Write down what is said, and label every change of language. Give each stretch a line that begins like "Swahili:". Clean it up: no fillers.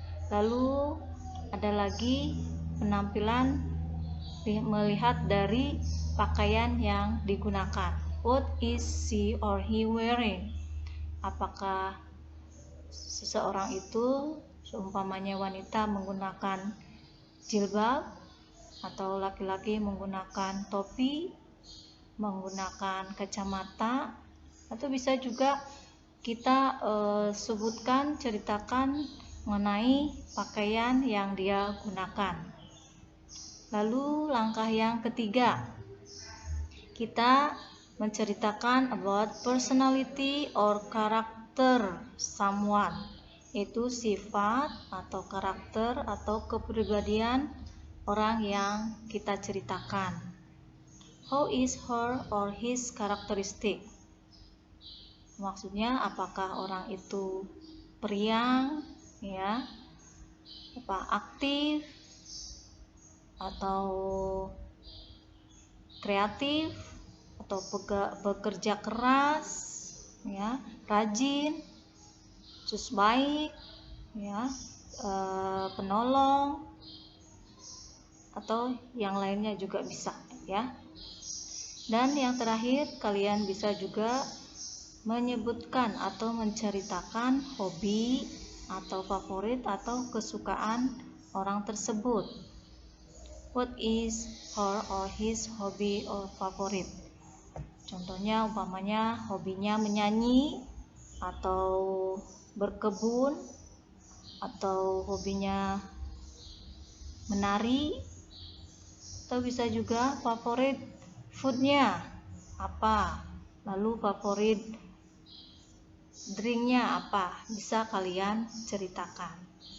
Indonesian: Lalu ada lagi penampilan melihat dari pakaian yang digunakan.
English: What is she or he wearing?
Indonesian: Apakah seseorang itu, seumpamanya wanita menggunakan jilbab, atau laki-laki menggunakan topi, menggunakan kacamata, atau bisa juga kita sebutkan, ceritakan mengenai pakaian yang dia gunakan. Lalu langkah yang ketiga, kita menceritakan
English: about personality or character someone,
Indonesian: yaitu sifat atau karakter atau kepribadian orang yang kita ceritakan.
English: How is her or his characteristic?
Indonesian: Maksudnya apakah orang itu periang, ya, aktif atau kreatif, atau bekerja keras, ya, rajin, terus baik, ya, penolong, atau yang lainnya juga bisa, ya. Dan yang terakhir, kalian bisa juga menyebutkan atau menceritakan hobi atau favorit atau kesukaan orang tersebut.
English: What is her or his hobby or favorite?
Indonesian: Contohnya umpamanya hobinya menyanyi, atau berkebun, atau hobinya menari, atau bisa juga favorit foodnya apa, lalu favorit drinknya apa, bisa kalian ceritakan.